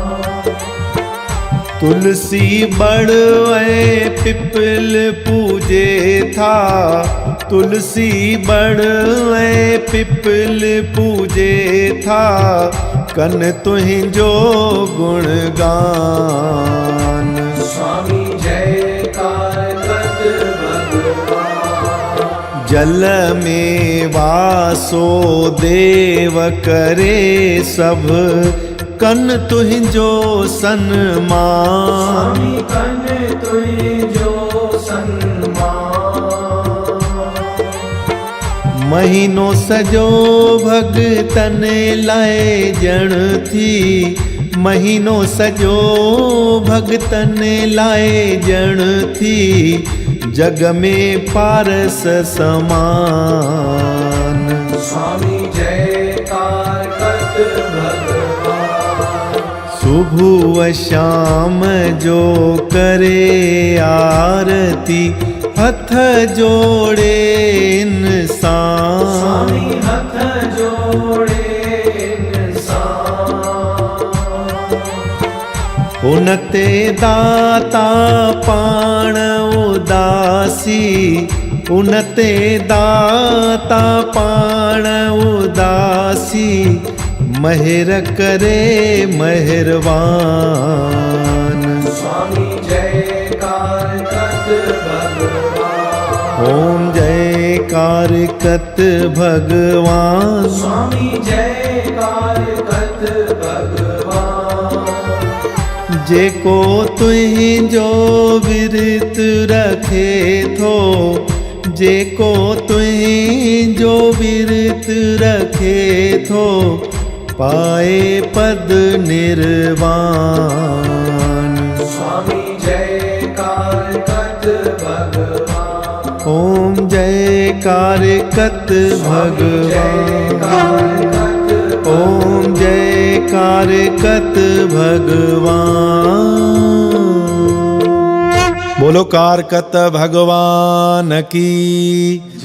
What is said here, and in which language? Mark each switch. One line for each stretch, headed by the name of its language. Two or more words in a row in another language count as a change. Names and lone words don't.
Sindhi: तुलसी बड़ ऐं पिपल पूजे था तुलसी बड़ ऐं पिपल पूजे था कन तुंहिंजो गुणगान स्वामी जयकार कत भगवान जल में वासो देव करे सब कन तुंहिंजो सन्मान स्वामी कन तुझो सन्मान महीनो सजो भगतन लाइ ॼण थी महीनो सजो भगतन लाइ ॼण थी जग में पारस समान स्वामी जयकार कत भगवान सुबह शाम जो करे आरती हथ जोड़े इंसान स्वामी हथ जोड़े इंसान उन ते दाता पाण उदासी उन ते दाता पाण उदासी महिर करे महिरबान स्वामी जयकार कत भगवान ओम जयकार कत भगवान स्वामी जयकार कत भगवान जेको तुंहिंजो विरत रखे थो जेको तुंहिंजो विरत रखे थो पाए पद निर्वाण स्वामी जयकार कत भगवान ओम जयकार कत भगवान ओम जयकार कत भगवान
Hindi: बोलो कारकत भगवान की